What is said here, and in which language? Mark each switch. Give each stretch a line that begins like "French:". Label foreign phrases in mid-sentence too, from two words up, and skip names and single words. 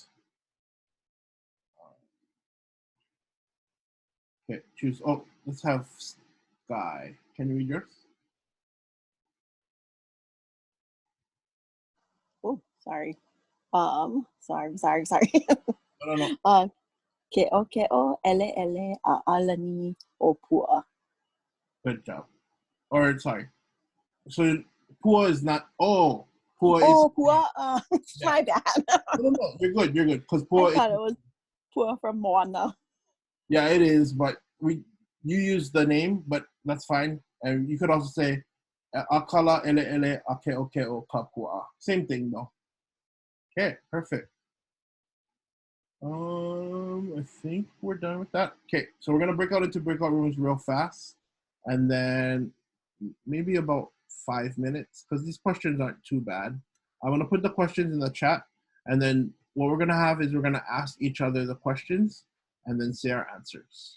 English: Okay, choose. Oh, let's have Sky. Can you read yours? Oh, sorry. Sorry. No.
Hawaiian: Keʻo ʻELELO ʻAʻalani o puʻa.
English: Good job. Or sorry. So puʻa is not. Oh, puʻa Oh, is. puʻa. My bad. No, you're good. You're good. Because I puʻa. thought it was puʻa from Moana. Yeah, it is, but you use the name, but that's fine. And you could also say
Hawaiian: akala ʻELELO a keʻokeʻo ka puʻa.
English: Same thing though. Okay, perfect. I think we're done with that. Okay, so we're gonna break out into breakout rooms real fast, and then maybe about 5 minutes because these questions aren't too bad. I'm gonna put the questions in the chat, and then what we're gonna have is we're gonna ask each other the questions and then say our answers.